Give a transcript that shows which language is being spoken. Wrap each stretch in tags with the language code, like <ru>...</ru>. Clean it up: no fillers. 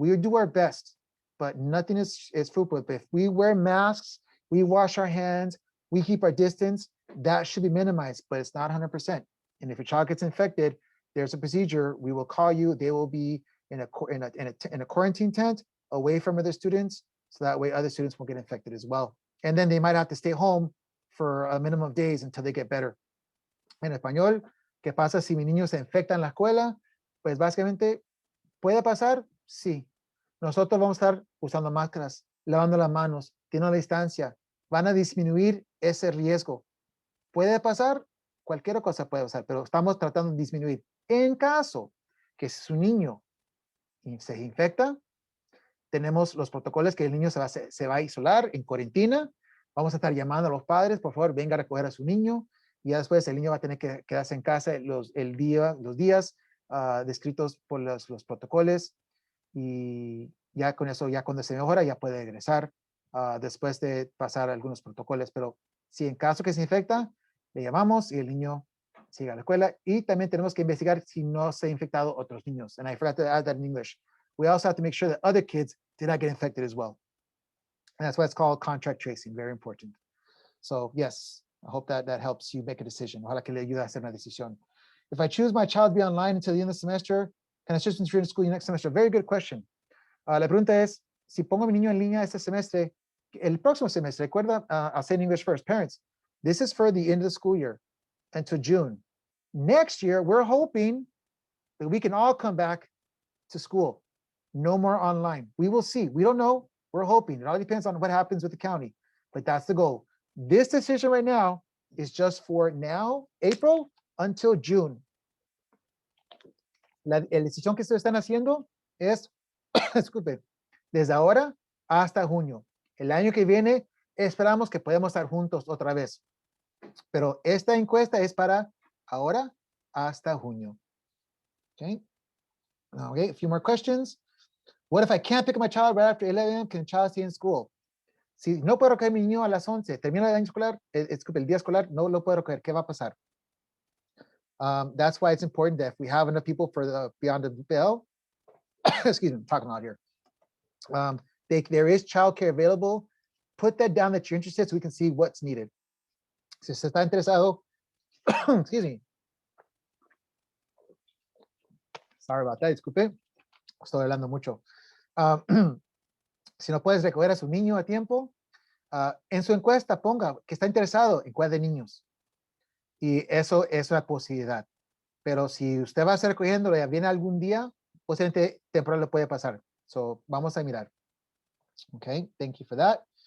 <en>We do our best, but nothing is foolproof. If we wear masks, we wash our hands, we keep our distance, that should be minimized, but it's not 100%. And if your child gets infected, there's a procedure. We will call you. They will be in a quarantine tent away from other students, so that way other students won't get infected as well. And then they might have to stay home for a minimum of days until they get better.</en> <es>En español, ¿qué pasa si mi niño se infecta en la escuela? Pues básicamente, ¿puede pasar? Sí. Nosotros vamos a estar usando máscaras, lavando las manos, teniendo la distancia. Van a disminuir ese riesgo. ¿Puede pasar? Cualquier cosa puede pasar, pero estamos tratando de disminuir. En caso que su niño se infecta, tenemos los protocolos que el niño se va a isolar en cuarentena. Vamos a estar llamando a los padres, por favor, venga a recoger a su niño. Y ya después el niño va a tener que quedarse en casa los días descritos por los protocolos. Y ya con eso, ya cuando se mejora, ya puede regresar después de pasar algunos protocolos. Pero si en caso que se infecta, le llamamos y el niño sigue a la escuela. Y también tenemos que investigar si no se ha infectado otros niños.</es> <en>And I forgot to add that in English. We also have to make sure that other kids did not get infected as well. And that's why it's called contact tracing, very important. So yes, I hope that helps you make a decision.</en> <es>Ojalá que le ayude a hacer una decisión.</es> <en>If I choose my child to be online until the end of the semester, can I switch to school next semester? Very good question.</en> <es>La pregunta es, si pongo a mi niño en línea este semestre, el próximo semestre, recuerda,</es> <en>I'll say in English first, parents, this is for the end of the school year until June. Next year, we're hoping that we can all come back to school. No more online. We will see. We don't know. We're hoping. It all depends on what happens with the county, but that's the goal. This decision right now is just for now, April, until June.</en> <es>La decisión que ustedes están haciendo es, disculpe, desde ahora hasta junio. El año que viene esperamos que podamos estar juntos otra vez. Pero esta encuesta es para ahora hasta junio.</es> <en>Okay. Okay, a few more questions. What if I can't pick up my child right after 11 a.m.? Can the child stay in school?</en> <es>Si no puedo recoger a mi niño a las 11, termina el año escolar, el día escolar, no lo puedo recoger. ¿Qué va a pasar?</es> <en>That's why it's important that if we have enough people for the beyond the bell, excuse me, I'm talking out here. There is childcare available. Put that down that you're interested so we can see what's needed.</en> <es>Si usted está interesado,</es> <en>excuse me. Sorry about that,</en> <es>disculpe. Estoy hablando mucho. Si no puedes recoger a su niño a tiempo, en su encuesta ponga que está interesado en cuidar de niños. Y eso es una posibilidad. Pero si usted va a estar recogiéndolo y viene algún día, posiblemente temporal lo puede pasar.</es> <en>So,</en> <es>vamos a mirar.</es> <en>Okay, thank you for that.</en>